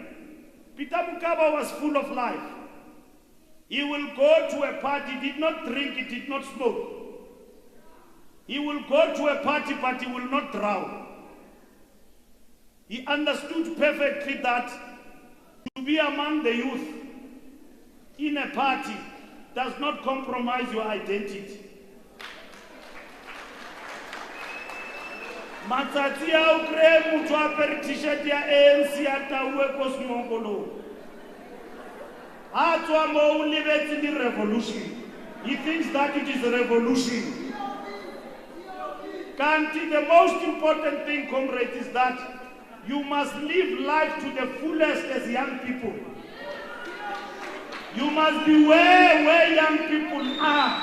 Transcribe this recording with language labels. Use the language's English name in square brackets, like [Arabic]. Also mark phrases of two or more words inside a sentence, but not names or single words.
[English] Peter Mokaba was full of life. He will go to a party, he did not drink, he did not smoke. He will go to a party, but he will not drown. He understood perfectly that to be among the youth in a party does not compromise your identity. [Tswana] Matsatsi a o kry motho a apere t-shirt ya ANC a tauwe ko semongolong. Ha tswa mo o lebetse di revolution. [English] He thinks that it is a revolution. Kanti, the most important thing, comrades, is that you must live life to the fullest as young people. You must be where young people are.